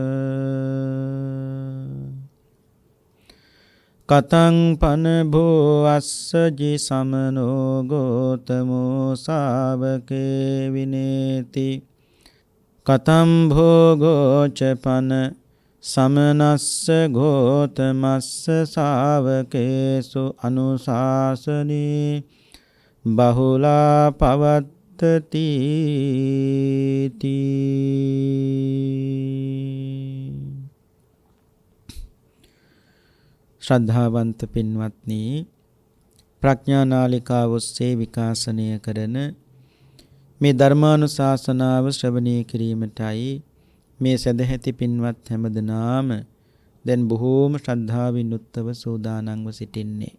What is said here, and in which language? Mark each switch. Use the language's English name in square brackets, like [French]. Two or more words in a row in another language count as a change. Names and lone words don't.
[Pali] කතං පන භෝ අස්සජි සමනෝ ගෝතමෝ සාවකේ විනේති කතම් භෝගෝච පන සමනස්ස ගෝතමස්ස සාවකේසු අනුශාසනී බහුලා පවත්තති [Sinhala] ශ්‍රද්ධාවන්ත පින්වත්නි, ප්‍රඥානාලිකාව ඔස්සේ විකාශනය කරන මේ ධර්මානුශාසනාව ශ්‍රවණය කිරීමටයි මේ සදැහැති පින්වත් හැමදෙනාම දැන් බොහෝම ශ්‍රද්ධාවෙන් යුක්තව සූදානම්ව සිටින්නේ.